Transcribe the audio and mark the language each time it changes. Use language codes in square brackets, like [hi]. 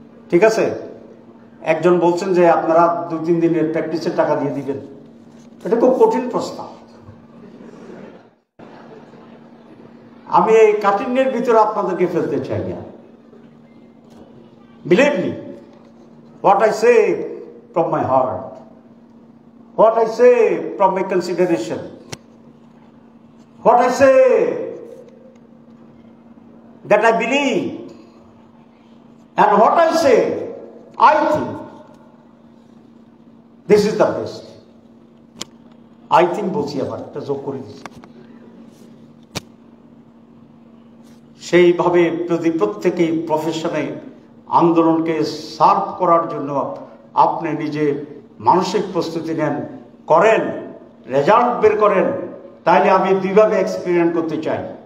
[bn] ঠিক আছে? একজন বলছেন যে আপনারা 2-3 দিনের প্র্যাকটিসের টাকা দিয়ে দিবেন। এটা খুব কঠিন প্রস্তাব। আমি এই কাঠিন্যের ভিতরে আপনাদেরকে ফেলতে চাই না। [en] Believe me, what I say from my heart, what I say from my consideration, what I say that I believe, and what I say I think this is the best. I think [bn] বলছি, আবার একটা যোগ করে দিচ্ছি। সেইভাবে যদি প্রত্যেকেই প্রফেশনে আন্দোলনকে সার্ভ করার জন্য আপনি নিজে মানসিক প্রস্তুতি নেন, করেন, রেজাল্ট বের করেন, তাহলে আমি দুইভাবে এক্সপেরিমেন্ট করতে চাই।